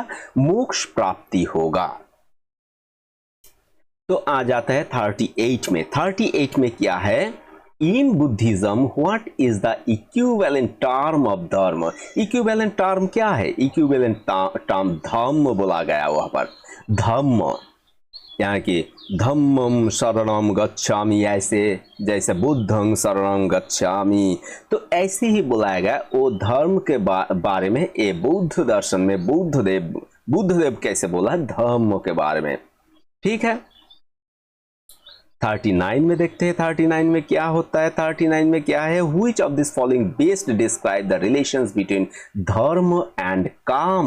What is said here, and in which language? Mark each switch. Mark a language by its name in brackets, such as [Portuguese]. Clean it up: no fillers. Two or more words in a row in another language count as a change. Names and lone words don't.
[Hindi] मोक्ष प्राप्ति होगा। तो आ जाता है 38 में। 38 में क्या है? [English] in Buddhism what is the equivalent term of dharma? equivalent term [Hindi] क्या है? [English] equivalent term [Hindi] धम्म बोला गया, वहां पर धम्म। यहाँ की [Pali] धम्मम शरणम गच्छामि, [Hindi] ऐसे जैसे [Pali] बुद्धं शरणम गच्छामि, [Hindi] तो ऐसे ही बुलाएगा वो धर्म के बारे में। ये बुद्ध दर्शन में बुद्धदेव कैसे बोला धर्म के बारे में। ठीक है, 39 में देखते हैं 39 में क्या होता है। [English] 39 [Hindi] में क्या है, [English] which of this following best describe the relations between dharma and kaam.